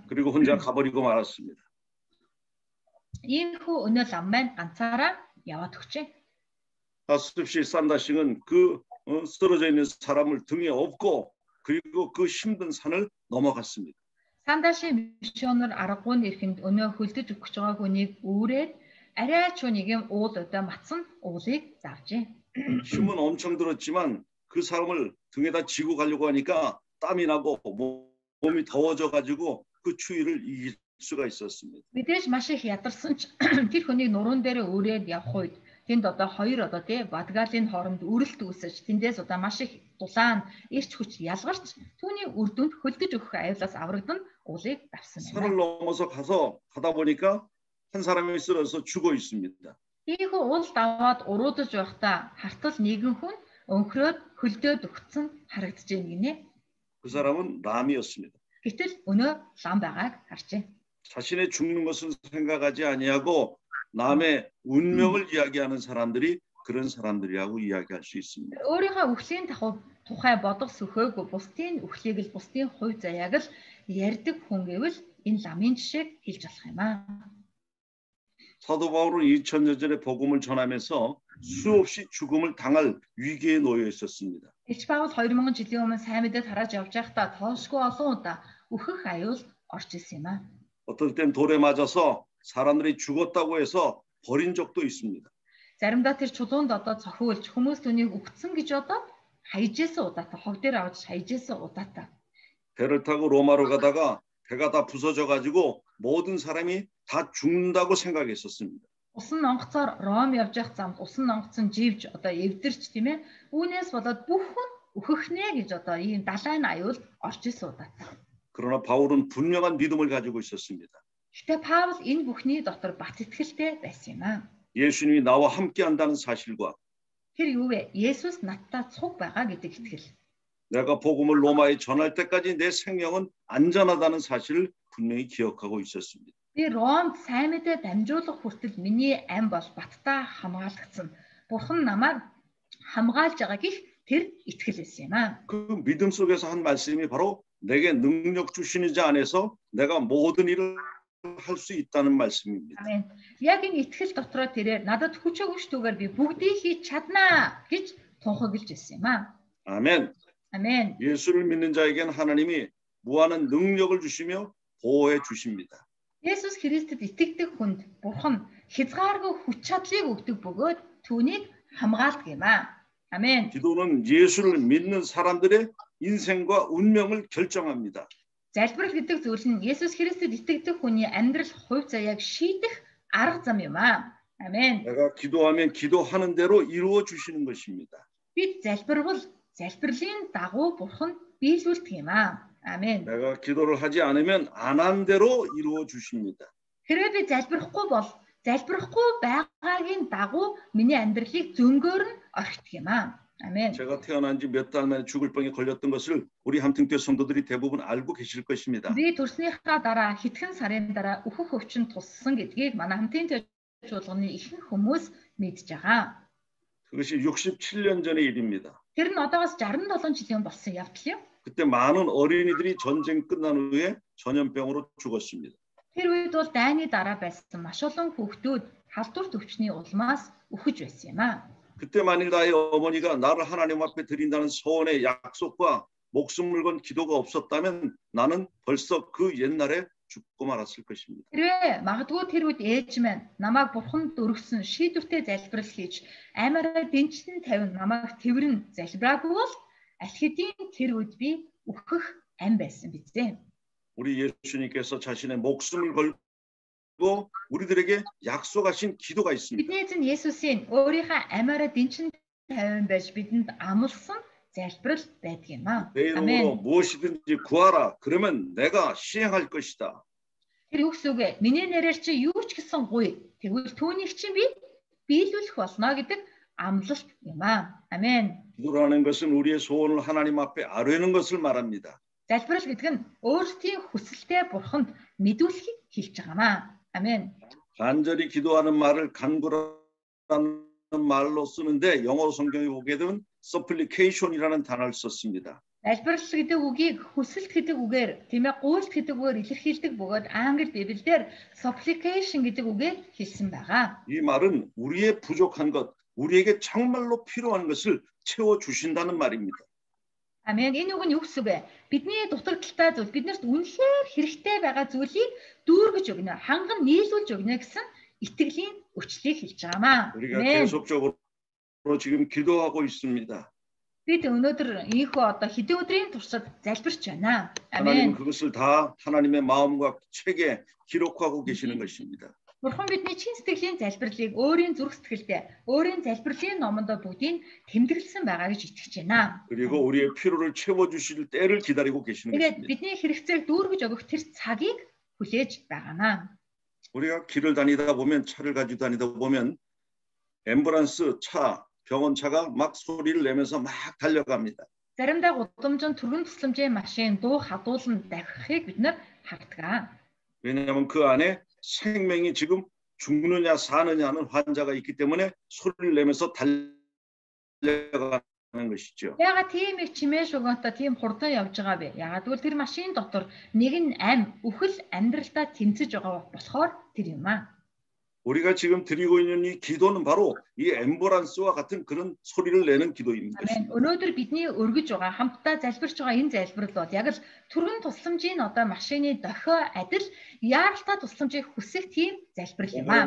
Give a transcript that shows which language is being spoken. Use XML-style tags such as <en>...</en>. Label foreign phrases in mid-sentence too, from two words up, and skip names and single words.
<ko>그리고 혼자 가버리고 말았습니다.</ko> <mn>Энэ хүн өнөө лам маань ганцаараа яваад өгчээ.</mn> <ko>다스시 산다싱은 그 쓰러져 있는 사람을 등에 업고 그리고 그 힘든 산을 넘어갔습니다.</ko> <mn>Сандаши мишоноор аргагүй нэрхэнд өнөө хөлдөж өгч байгаа хүнийг үүрээд арай ч нэг юм уул өдөө матсан уулыг давжээ.</mn> <ko>힘은 엄청 들었지만 그 사람을 등에다 지고 가려고 하니까 땀이 나고 몸이 더워져 가지고 그 추위를 이길 수가 있었습니다.</ko> <mn>Мэдээж маш их ядарсан ч тэр хүнийг нуруунд дээр өөрөөд явах үед тэнд одоо хоёр одоо тий Бадгалийн хооронд үрэлт үүсэж тэндээс одоо маш их дулаан эрч хүч ялгарч түүний үр дүнд хөлдөж өгөх аюулаас аврагдан уулыг давсан байна.</mn> <ko>산을 넘어서 가다 보니까 한 사람이 쓰러져 죽어 있습니다.</ko> <mn>Ийхүү уул даваад уруудаж байхдаа хартал нэгэн хүн өнхрөөд хөлдөөд өгцөн харагдаж байна гинэ.</mn> <ko>그 사람은 람이었습니다.</ko> <mn>Гэтэл өнөө лам байгааг харжээ.</mn> <ko>자신의 죽는 것을 생각하지 아니하고 남의 운명을 이야기하는 사람들이 그런 사람들이라고 이야기할 수 있습니다.</ko> <mn>Өөрийнхөө үхлийн тухай бодох сөхөөгүй бусдын үхлийг л бусдын хувь заяаг л ярьдаг хүн гэвэл энэ ламын жишээг хэлж болох юм аа.</mn> <ko>사도 바울은 2000년 전에 복음을 전하면서 수없이 죽음을 당할 위기에 놓여 있었습니다.</ko> <mn>Илч Паул 2000 жилийн өмнө сайн мэдээ тарааж явж байхдаа тоошгүй олон удаа үхэх аюул орж исэн юм аа.</mn> <ko>어떨 땐 돌에 맞아서 사람들이 죽었다고 해서 버린 적도 있습니다.</ko> <mn>Заримдаа тэр чулуунд одоо цохиулж хүмүүс түүнийг үхсэн гэж одоо хайжээсэн удаатай хог дээр авч хайжээсэн удаатай.</mn> <ko>배를 타고 로마로 가다가 배가 다 부서져 가지고 모든 사람이 다 죽는다고 생각했었습니다.</ko> <mn>Усан онгоцоор Ром явж явах замд усан онгоцон живж одоо эвдэрч тийм ээ. Үүнээс болоод бүх хүн үхэх нэ гэж одоо ийм далайн аюул орж исэн удаатай.</mn> <ko>그러나 바울은 분명한 믿음을 가지고 있었습니다.</ko> <mn>Гэтэ Паул энэ бүхний дотор бат итгэлтэй байсан юм аа.</mn> <ko>예수님이 나와 함께 한다는 사실과</ko> <mn>Тэр юу вэ? Есүс надтай цуг байгаа гэдэг итгэл.</mn> <ko>내가 복음을 로마에 전할 때까지 내 생명은 안전하다는 사실을 분명히 기억하고 있었습니다.</ko> <mn>Би Ромд сайн мэдээ дамжуулах хүртэл миний ам бол баттай хамгаалагдсан. Бурхан намайг хамгаалж байгаа гэх тэр итгэл байсан юм аа.</mn> <ko>그 믿음 속에서 한 말씀이 바로 내게 능력 주시는 자 안에서 내가 모든 일을 할 수 있다는 말씀입니다. 아멘.</ko> <mn>Яг энэ итгэл дотроо тэрээр надад хүч өгөшдгүйгээр би бүгдийг хийж чаднаа гэж тунхаглаж ирсэн юм аа.</mn> <ko>아멘. 아멘. 예수를 믿는 자에게는 하나님이 무한한 능력을 주시며 보호해 주십니다.</ko> <mn>Есүс Христэд итгэдэг хүнд Бурхан хязгааргүй хүч чадлыг өгдөг бөгөөд түүнийг хамгаалдаг юм аа.</mn> <ko>아멘. 기도는 예수를 믿는 사람들의 인생과 운명을 결정합니다.</ko> <mn>Залбирал гэдэг зүйл нь Есүс Христэд итгэдэг хүний амьдрал хувь заяаг шийдэх арга зам юм аа.</mn> <ko>아멘. 내가 기도하면 기도하는 대로 이루어 주시는 것입니다.</ko> <mn>Бид залбирвал залбирлын дагуу Бурхан биелүүлдэг юм аа. Амен.</mn> <ko>내가 기도를 하지 않으면 안 한 대로 이루어 주십니다.</ko> <mn>Хэрвээ би залбирахгүй бол залбирахгүй байгаагийн дагуу миний амьдралыг зөнгөөр нь орхидог юм аа.</mn> <ko>아멘. 제가 태어난 지 몇 달 만에 죽을 병에 걸렸던 것을 우리 함팅교회 성도들이 대부분 알고 계실 것입니다.</ko> <mn>Би төрснийхаа дараа хэдхэн сарын дараа өөхөх өвчин туссан гэдгийг манай хамтын төлөвлөгөөний ихэнх хүмүүс мэдж байгаа.</mn> <ko>그것이 67년 전의 일입니다.</ko> <mn>Тэр нь одоогоос 67 жилийн болсон явдал юм.</mn> <ko>그때 많은 어린이들이 전쟁 끝난 후에 전염병으로 죽었습니다.</ko> <mn>Тэр үед бол дайны дараа байсан маш олон хүүхдүүд халдварт өвчний улмаас үхэж байсан юм аа.</mn> <ko>그때 만일 나의 어머니가 나를 하나님 앞에 드린다는 소원의 약속과 목숨을 건 기도가 없었다면 나는 벌써 그 옛날에 죽고 말았을 것입니다.</ko> <mn>Тэрвээ магадгүй тэр үед ээж минь намайг бурханд өргөсөн шийдвэртэй залбирал хийж аймаараа дэнчтэн тавин намайг тэрвэрэн залбираагүй бол аль хэдийн тэр үед би үхэх ам байсан биз.</mn> <ko>우리 예수님께서 자신의 목숨을 걸고 우리들에게 약속하신 기도가 있습니다.</ko> <mn>Бидний эзэн Есүсийн өөрийнхөө амаараа дэнчин тавин байж бидэнд амласан залбирал байдаг юм аа.</mn> <ko>내 이름으로 무엇이든지 구하라. 그러면 내가 시행할 것이다.</ko> <mn>Тэр үгс үгэ миний нэрээр чи юу ч гэсэн гуй. Тэгвэл түүнийг чинь би биелүүлэх болно гэдэг амлалт юм аа.</mn> <ko>아멘. 기도라는 것은 우리의 소원을 하나님 앞에 아뢰는 것을 말합니다.</ko> <mn>залбирал гэдэг нь өөрсдийн хүсэлтэд бурханд мэдүүлэхийг хэлж байгаамаа.</mn> <ko>아멘. 간절히 기도하는 말을 간구라는 말로 쓰는데 영어 성경에 보게 되면 supplication이라는 단어를 썼습니다.</ko> <mn>залбирал гэдэг үгийг хүсэлт гэдэг үгээр тийм ээ гуйлт гэдэг үгээр илэрхийлдэг бөгөөд англи библиэлд supplication гэдэг үгээр хэлсэн байгаа.</mn> <ko>이 말은 우리의 부족한 것, 우리에게 정말로 필요한 것을 채워 주신다는 말입니다. 아멘.</ko> <mn>Энэ үг нь юу гэсэн бэ? Бидний дутагдaltaй зүйл биднэрт үнэхээр хэрэгтэй байгаа зүйлийг дүүргэж өгнө. Ханган нийлүүлж өгнө гэсэн итгэлийн өчлийг хэлж байгаамаа.</mn> <ko>우리가 계속적으로 지금 기도하고 있습니다.</ko> <mn>Бид өнөөдөр ийхүү одоо хэдэн өдрийн туршид залбирч байна.</mn> <ko>하나님은 아멘. 그것을 다 하나님의 마음과 책에 기록하고 계시는 것입니다.</ko> <mn>Бурхан бидний чин сэтгэлийн залбирлыг өөрийн зүрх сэтгэлдээ, өөрийн залбирлын номонд бүгдийг тэмдэглэсэн байгаа гэж итгэж байна.</mn> <ko>그리고 우리의 필요를 채워 주실 때를 기다리고 계시는</ko> <mn>Тэгээд</mn> <ko>것입니다.</ko> <mn>бидний хэрэгцээг дүүргэж өгөх тэр цагийг хүлээж байгаамаа.</mn> <ko>우리가 길을 다니다 보면 차를 가지고 다니다 보면 앰뷸런스 차, 병원차가 막 소리를 내면서 막 달려갑니다.</ko> <mn>Заримдаа гудамжинд түргэн тусламжийн машин дуу хадуулан давхихыг бид нар хардаг.</mn> <ko>왜냐하면 그 안에 생명이 지금 죽느냐 사느냐 하는 환자가 있기 때문에 소리를 내면서 달려가는 것이죠.</ko> <mn>Яагаад тийм их чимээ шугамтай тийм хурдан явж байгаа бэ? Яагаад гэвэл тэр машин дотор нэг нь ам, үхэл амьдралдаа тэмцэж байгаа болохоор тэр юм аа.</mn> <ko>우리가 지금 드리고 있는 이 기도는 바로 이 앰뷸런스와 같은 그런 소리를 내는 기도입니다. 아멘.</ko> <mn>Өнөөдөр бидний өргөж байгаа хамтдаа залбирч байгаа энэ залбирал бол яг л түргэн тусламжийн одоо машины дохио адил яаралтай тусламжийг хүсэх тийм залбирал юм аа.</mn>